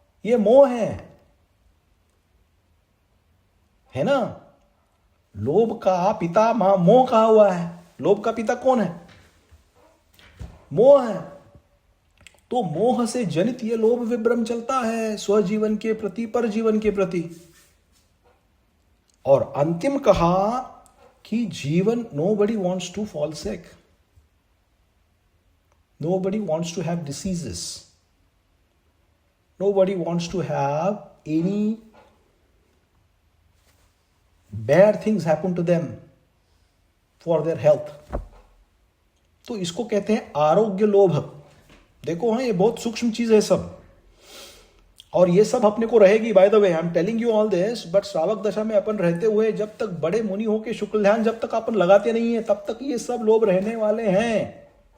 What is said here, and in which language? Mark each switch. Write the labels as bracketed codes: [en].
[hi] ये मोह है ना। लोभ का पिता मोह कहा हुआ है। लोभ का पिता कौन है? मोह है। तो मोह से जनित ये लोभ विभ्रम चलता है स्वजीवन के प्रति, पर जीवन के प्रति। और अंतिम कहा कि जीवन, [en] nobody wants to fall sick, nobody wants to have diseases, nobody wants to have any bad things happen to them for their health. [hi] तो इसको कहते हैं आरोग्य लोभ। देखो हाँ, ये बहुत सूक्ष्म चीज है सब, और ये सब अपने को रहेगी। [en] by the way I am telling you all this, but [hi] श्रावक दशा में अपन रहते हुए जब तक बड़े मुनि होके शुक्ल ध्यान जब तक अपन लगाते नहीं है तब तक ये सब लोभ रहने वाले हैं।